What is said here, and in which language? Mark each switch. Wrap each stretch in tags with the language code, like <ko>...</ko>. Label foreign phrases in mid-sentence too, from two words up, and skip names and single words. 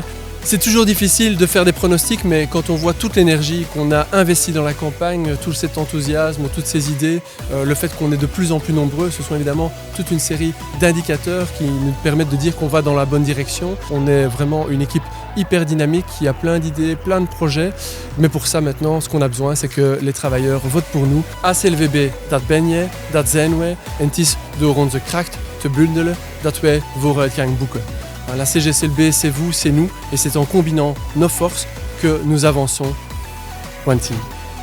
<fr>C'est toujours difficile de faire des pronostics, mais quand on voit toute l'énergie qu'on a investie dans la campagne, tout cet enthousiasme, toutes ces idées, le fait qu'on est de plus en plus nombreux, ce sont évidemment toute une série d'indicateurs qui nous permettent de dire qu'on va dans la bonne direction. On est vraiment une équipe hyper dynamique qui a plein d'idées, plein de projets. Mais pour ça maintenant, ce qu'on a besoin, c'est que les travailleurs votent pour nous.</fr> <nl>ACLVB, dat ben je, dat zijn wij. En het is door onze kracht te bundelen dat wij vooruitgang boeken.</nl> <fr>La CGCLB, c'est vous, c'est nous, et c'est en combinant nos forces que nous avançons.</fr> <en>One team.</en>